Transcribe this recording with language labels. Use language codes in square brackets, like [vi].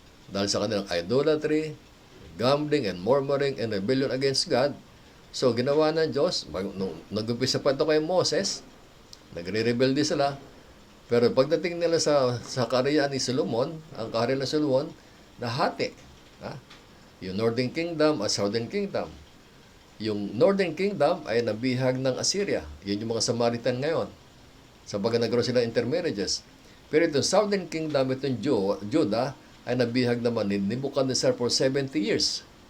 [tl] Dahil sa kanilang [en] idolatry, gambling, and murmuring, and rebellion against God. [tl] So, ginawa ng Diyos, nag-umpisa pa ito kay Moses, nagre-rebelde sila, pero pagdating nila sa kaharian ni Solomon, ang kaharian ng Solomon, nahati. Yung Northern Kingdom at Southern Kingdom. Yung Northern Kingdom ay nabihag ng Assyria. Yun yung mga Samaritan ngayon. Sabaga nagkaroon sila intermarriages. Pero itong Southern Kingdom, itong Judah, ay nabihag naman ni Nebuchadnezzar [en] for 70 years.